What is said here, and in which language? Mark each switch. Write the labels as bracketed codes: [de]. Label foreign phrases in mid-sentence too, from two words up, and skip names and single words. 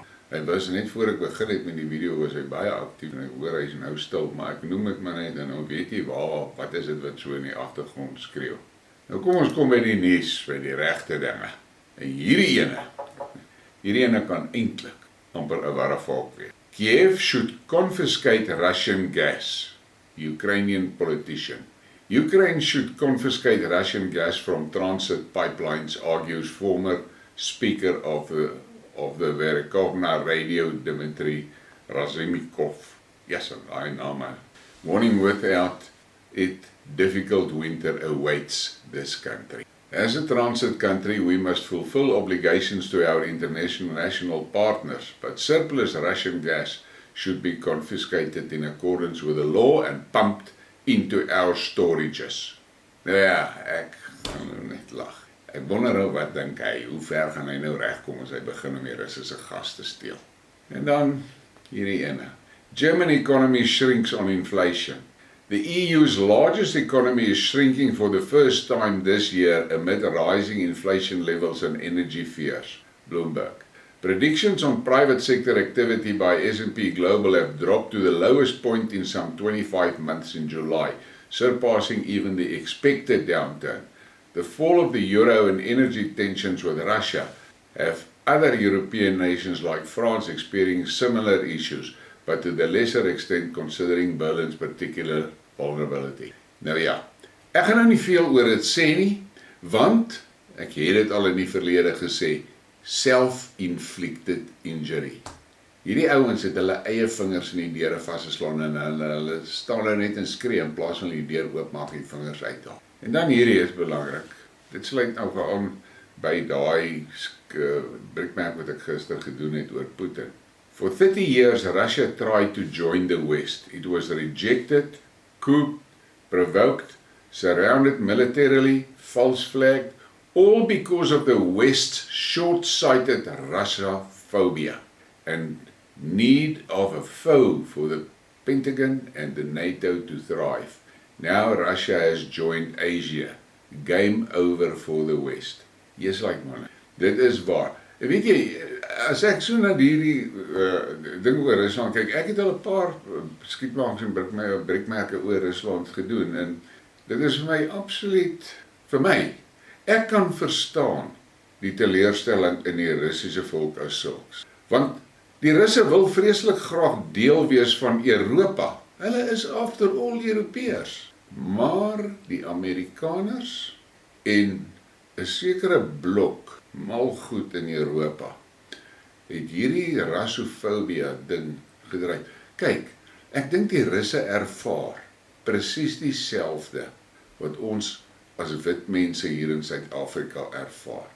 [af] Hy was net voor ek begin het met die video, was hy baie aktief en ek hoor hy is nou stil, maar ek noem dit maar net en nou weet jy wat is dit wat so in die agtergrond skreeu. Nou kom ons kom by die nuus, by die regte dinge. En hierdie ene kan eintlik amper 'n Warrefok wees. [en] Kiev should confiscate Russian gas. Ukrainian politician. Ukraine should confiscate Russian gas from transit pipelines, argues former speaker of the Warrekok radio, Dmitry Razumikov. Yes, I know. Warning without it, difficult winter awaits this country. As a transit country, we must fulfill obligations to our international partners, but surplus Russian gas should be confiscated in accordance with the law and pumped into our storages. [af] Nou ja, ek gaan nou net lag. Ek wonder nou wat dink hy, hoe ver gaan hy nou regkom as hy begin om die Russe se gas te steel. En dan hierdie ene. [en] German economy shrinks on inflation. The EU's largest economy is shrinking for the first time this year amid rising inflation levels and energy fears. Bloomberg. Predictions on private sector activity by S&P Global have dropped to the lowest point in some 25 months in July, surpassing even the expected downturn. The fall of the euro and energy tensions with Russia have other European nations like France experiencing similar issues, but to the lesser extent considering Berlin's particular vulnerability. [af] Nou ja, ek gaan nou nie veel oor dit sê nie, want ek het dit al in die verlede gesê, [en] self-inflicted injury. [af] Hierdie ouens het hulle eie vingers in die deure vasgeslaan en hulle staan nou net en skree in plaas van die deur oopmaak en die vingers uithaal. En dan hierdie is belangrik. Dit sluit nou aan by daai Briekmerke wat ek gister gedoen het oor Putin. [en] For 30 years, Russia tried to join the West. It was rejected, cooped, provoked, surrounded militarily, false-flagged, all because of the West's short-sighted Russophobia and need of a foe for the Pentagon and the NATO to thrive. Now Russia has joined Asia. Game over for the West. Yes, like man. [af] Dit is waar. En weet jy, as ek so na hierdie ding oor Rusland kyk, ek het al 'n paar Skidmarks en Briekmerke oor Rusland gedoen en dit is vir my absoluut, vir my, ek kan verstaan die teleurstelling in die Russiese volk as sulks. Want die Russe wil vreeslik graag deel wees van Europa. Hulle is [en] after all [af] Europeërs. Maar die Amerikaners en 'n sekere blok malgoed in Europa het hierdie rassofobia ding gedryf. Kyk, ek dink die Russe ervaar presies dieselfde wat ons as wit mense hier in Suid-Afrika ervaar.